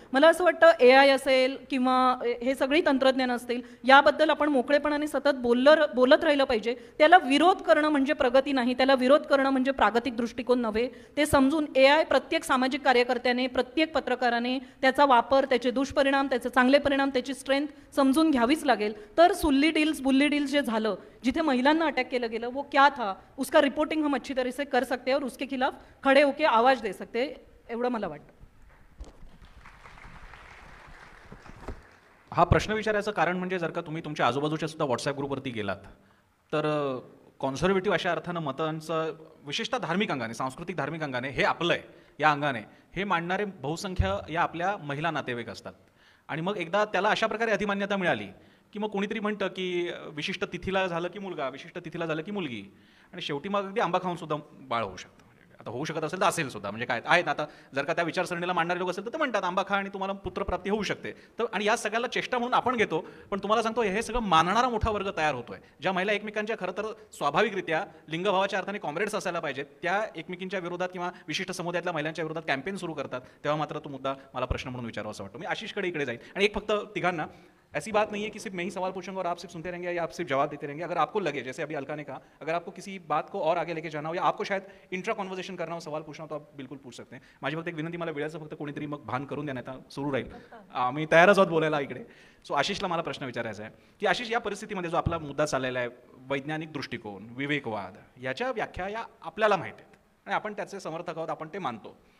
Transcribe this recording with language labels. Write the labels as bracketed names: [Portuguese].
[Marathi] मला असं वाटतं एआय असेल किंवा हे सगळी तंत्रज्ञान असतील याबद्दल आपण मोकळेपणाने सतत बोलत राहिलं पाहिजे. त्याला विरोध करणं म्हणजे प्रगती नाही, त्याला विरोध करणं म्हणजे प्रागतिक दृष्टिकोन नव्हे. ते समजून एआय प्रत्येक सामाजिक कार्यकर्त्याने, प्रत्येक पत्रकाराने त्याचा वापर, त्याचे दुष्परिणाम, त्याचे चांगले परिणाम, त्याची स्ट्रेंथ समजून घ्यावीच लागेल. तर सुल्ली डील्स बुल्ली डील्स जे झालं, जिथे महिलांना अटॅक केलं गेलं, [Hindi] वो क्या था, उसका रिपोर्टिंग हम अच्छी तरह से कर सकते हैं और उसके खिलाफ खड़े होके आवाज दे सकते हैं, [Marathi] एवढं मला वाटतं. हा प्रश्न विचारायचं कारण म्हणजे जर का तुम्ही तुमच्या आजूबाजूच्या सुद्धा व्हॉट्सॲप ग्रुपवरती गेलात तर कॉन्झर्वेटिव्ह अशा अर्थानं मतांचं विशेषतः धार्मिक अंगाने, सांस्कृतिक धार्मिक अंगाने, हे आपलं आहे या अंगाने हे मांडणारे बहुसंख्य या आपल्या महिला नातेवाईक असतात. आणि मग एकदा त्याला अशा प्रकारे अधिमान्यता मिळाली की मग कोणीतरी म्हणतं की विशिष्ट तिथीला झालं की मुलगा, विशिष्ट तिथीला झालं की मुलगी, आणि शेवटी मग अगदी आंबा खाऊन सुद्धा बाळ होऊ शकतं. आता होऊ शकत असेल तर असेल सुद्धा, म्हणजे काय आहेत आता जर का त्या विचारसरणीला मांडणारे लोक असेल तर ते म्हणतात आंबा खा आणि तुम्हाला पुत्रप्राप्ती होऊ शकते. तर आणि या सगळ्याला चेष्टा म्हणून आपण घेतो, पण तुम्हाला सांगतो हे सगळं मानणारा मोठा वर्ग तयार होतोय. ज्या महिला एकमेकांच्या खरं तर स्वाभाविकरित्या लिंगभावाच्या अर्थाने कॉम्रेड्स असायला पाहिजेत, त्या एकमेकींच्या विरोधात किंवा विशिष्ट समुदायातल्या महिलांच्या विरोधात कॅम्पेन सुरू करतात, तेव्हा मात्र तो मुद्दा मला प्रश्न म्हणून विचारावा असं वाटतो. मी आशिषकडे इकडे जाईल. आणि एक फक्त तिघांना, [Hindi] ऐसी बात नहीं है कि सिर्फ मैं ही सवाल पूछूंगा और आप सिर्फ सुनते रहेंगे या आप सिर्फ जवाब देते रहेंगे. अगर आपको लगे, जैसे अभी अलका ने कहा, अगर आपको किसी बात को और आगे लेके जाना हो या आपको शायद इंट्रा कॉन्वर्सेशन करना हो, सवाल पूछना हो, तो आप बिल्कुल पूछ सकते हैं. [Marathi] माझी फक्त एक विनंती, मला वेळेचं फक्त कोणीतरी मग भान करून द्या, नाही तर सुरू राहील. आम्ही तयारच आहोत बोलायला इकडे. सो आशिषला मला प्रश्न विचारायचा आहे की आशिष, या परिस्थितीमध्ये जो आपला मुद्दा चाललेला आहे, वैज्ञानिक दृष्टिकोन, विवेकवाद, याच्या व्याख्या या आपल्याला माहीत आहेत आणि आपण त्याचे समर्थक आहोत, आपण ते मानतो.